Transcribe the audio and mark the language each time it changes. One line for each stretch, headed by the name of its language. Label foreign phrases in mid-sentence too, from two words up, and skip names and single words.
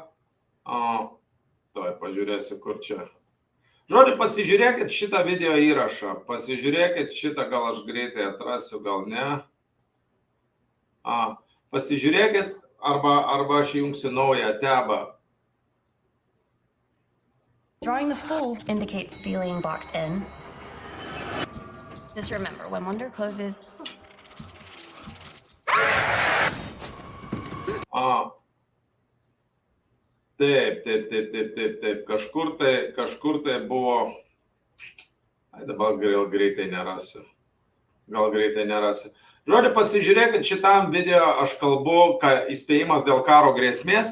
Lithuanian: Tuoj pažiūrėsiu, kur čia. Žodžiu, pasižiūrėkit šitą video įrašą. Pasižiūrėkit šitą, gal aš greitai atrasiu, gal ne. Pasižiūrėkit, arba aš įjungsiu naują tabą.
English: Drawing the full indicates feeling boxed in. Just remember, when wonder closes...
Lithuanian: Taip. Kažkur tai buvo... Dabar gal greitai nerasiu. Žodžiu, pasižiūrėkit, šitam video aš kalbu, įspėjimas dėl karo grėsmės.